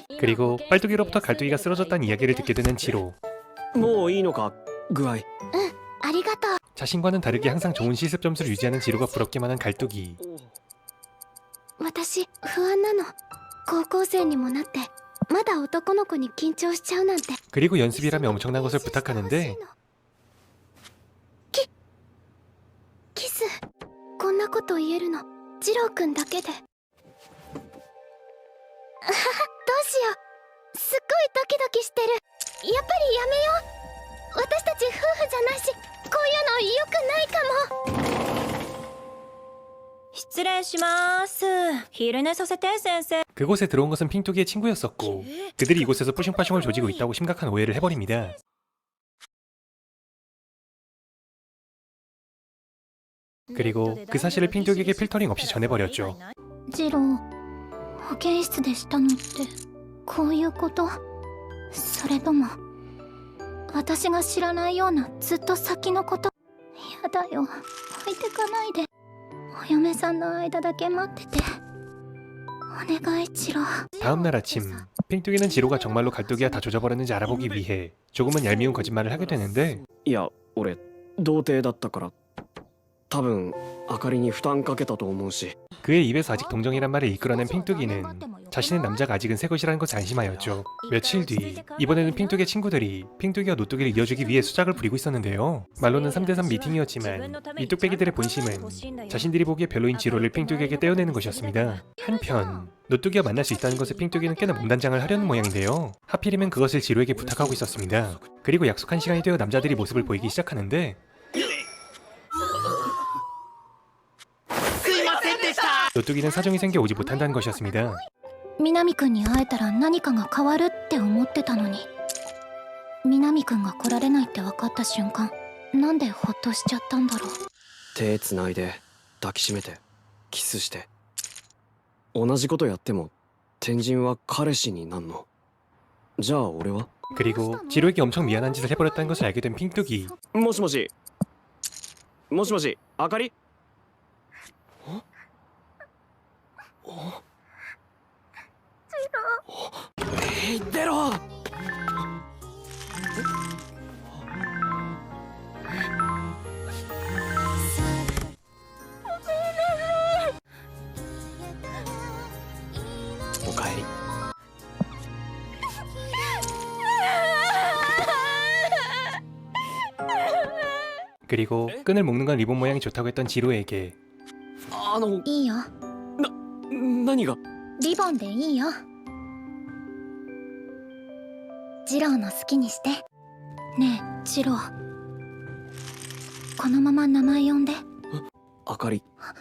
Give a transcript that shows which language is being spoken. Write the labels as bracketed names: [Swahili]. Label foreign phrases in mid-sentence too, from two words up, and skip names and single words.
[Korean] 그리고 빨뚜기로부터 갈뚜기가 쓰러졌다는 이야기를 듣게 되는 지로. [Japanese] もういいのか具合。ありがとう。 [Korean] 자신과는 다르게 항상 좋은 실습 점수를 유지하는 지로가 부럽기만 한 갈뚜기. [Japanese] 私不安なの。高校生にもなってまだ男の子に緊張しちゃうなんて。 [Korean] 그리고 연습이라며 엄청난 것을 부탁하는데 [Japanese] キス。こんなこと言えるのジローくんだけで。あはは、どうしよう。すっごいドキドキしてる。やっぱりやめよう。私たち夫婦じゃないし、こういうの良くないかも。失礼します。昼寝させて先生。 [Korean] 그곳에 들어온 것은 핑뚜기의 친구였었고 그들이 이곳에서 뿌슝빠슝을 조지고 있다고 심각한 오해를 해버립니다. 그리고 그 사실을 핑뚜기에게 필터링 없이 전해버렸죠. [Japanese] ジロー、保健室でしたのってこういうこと？それとも私が知らないようなずっと先のこと？やだよ、置いてかないで。お嫁さんの間だけ待ってて。お願いジロー。 [Korean] 다음날 아침 핑뚜기는 지로가 정말로 갈뚜기와 다 조져버렸는지 알아보기 위해 조금은 얄미운 거짓말을 하게 되는데 [Japanese] いや俺童貞だったから多分あかりに負担かけたと思うし。 [Korean] 그의 입에서 아직 동정이란 말을 이끌어낸 핑뚜기는 자신의 남자가 아직은 새 것이라는 것을 안심하였죠. 며칠 뒤 이번에는 핑뚜기의 친구들이 핑뚜기와 노뚜기를 이어주기 위해 수작을 부리고 있었는데요. 말로는 3대3 미팅이었지만 이 뚝배기들의 본심은 자신들이 보기에 별로인 지로를 핑뚜기에게 떼어내는 것이었습니다. 한편 노뚜기와 만날 수 있다는 것에 핑뚜기는 꽤나 몸단장을 하려는 모양인데요. 하필이면 그것을 지로에게 부탁하고 있었습니다. 그리고 약속한 시간이 되어 남자들이 모습을 보이기 시작하는데 노뚜기는 사정이 생겨 오지 못한다는 것이었습니다. [Japanese] 南くんに会えたら何かが変わるって思ってたのに、南くんが来られないって分かった瞬間、なんでホッとしちゃったんだろう。手つないで抱きしめてキスして。同じことやっても天神は彼氏になんの？じゃあ俺は？ [Korean] 그리고 지로에게 엄청 미안한 짓을 해버렸다는 것을 알게 된 핑뚜기. [Japanese] もしもしもしもしあかり？出ろ！おかえり。 [Korean] 그리고 끈을 묶는 건 리본 모양이 좋다고 했던 지로에게 [Japanese] いいよ、何が？リボンでいいよ。ジローの好きにして。ねえジロー、このまま名前呼んで。あかり。